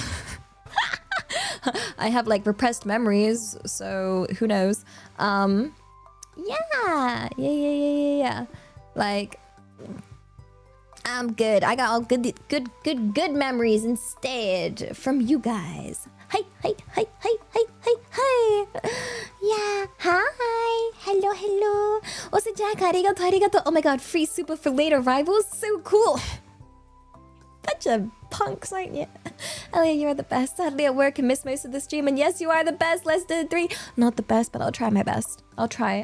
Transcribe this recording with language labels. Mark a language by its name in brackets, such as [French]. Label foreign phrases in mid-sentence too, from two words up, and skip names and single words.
[English] I have, like, repressed memories. So, who knows? Yeah. Like... I'm good. I got all good memories instead from you guys. Hi, hi, hi, hi, hi, hi, hi. Yeah, hi. Hello, hello. Also, Jack, [Japanese] arigato, arigato. [English] Oh my god, free super for late arrivals. So cool. Bunch of punks, aren't you? Elliot, you're the best. Sadly at work and missed most of the stream. And yes, you are the best. Less than 3. Not the best, but I'll try my best. I'll try.